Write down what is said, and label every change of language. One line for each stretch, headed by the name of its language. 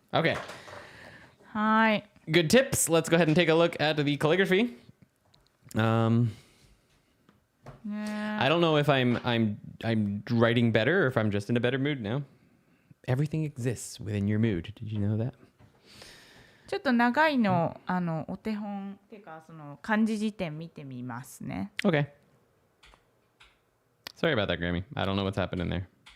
English: Okay.
Japanese: はい。
English: Good tips. Let's go ahead and take a look at the calligraphy.
Japanese: ね
English: I don't know if I'm writing better or if I'm just in a better mood now. Everything exists within your mood. Did you know that?
Japanese: ちょっと長いの、お手本っていうかその漢字辞典見てみますね。
English: Okay. Sorry about that, Grammy. I don't know what's happening there.